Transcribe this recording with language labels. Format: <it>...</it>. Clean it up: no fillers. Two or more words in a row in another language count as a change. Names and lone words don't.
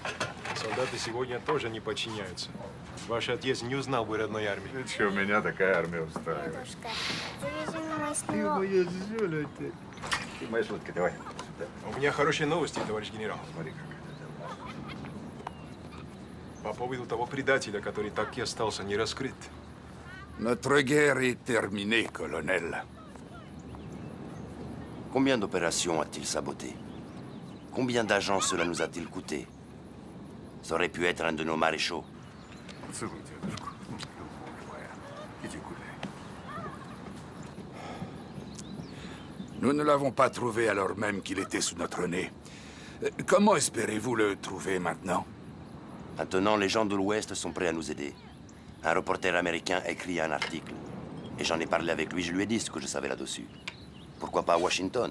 <ru>Солдаты сегодня тоже не подчиняются. Ваш отец не узнал бы родной армии. Ничего, меня такая армия устраивает. Дедушка, завяжи мой Ты снова. моя зюля, ты. Ты моя шутка, давай. У меня хорошие новости, товарищ генерал. Смотри, как По поводу того предателя, который так и остался не раскрыт.</ru> <fr>Notre guerre est terminée, colonel. Combien d'opérations a-t-il saboté? Combien d'agents cela nous a-t-il coûté? Ça aurait pu être un de nos maréchaux.</fr> <ru>Целуй дедушку. Моя. Иди гуляй.</ru> <fr>Nous ne l'avons pas trouvé alors même qu'il était sous notre nez. Comment espérez-vous le trouver maintenant? Maintenant, les gens de l'Ouest sont prêts à nous aider. Un reporter américain a écrit un article. Et j'en ai parlé avec lui, je lui ai dit ce que je savais là-dessus. Pourquoi pas à Washington?</fr>